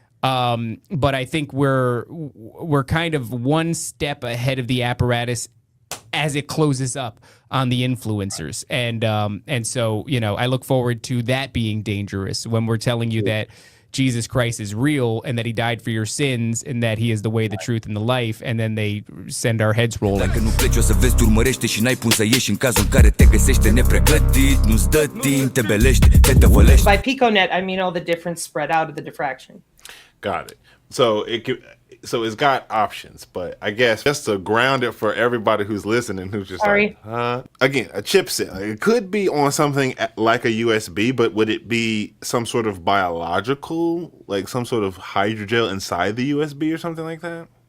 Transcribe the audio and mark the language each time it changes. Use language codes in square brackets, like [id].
[en] But I think we're kind of one step ahead of the apparatus as it closes up on the influencers. And so, you know, I look forward to that being dangerous when we're telling you that Jesus Christ is real and that he died for your sins and that he is the way, the truth, and the life, and then they send our heads rolling. [ro] Dacă nu pleci o să vezi, te urmărește și n-ai cum să ieși în cazul în care te găsește nepregătit, nu-ți dă timp, te belește, te tăvălește. [en] By piconet, I mean all the difference spread out of the diffraction. Got it. So it's got options, but I guess just to ground it for everybody who's listening, who's just like, again, a chipset. It could be on something like a USB, but would it be some sort of biological, like some sort of hydrogel inside the USB or something like that?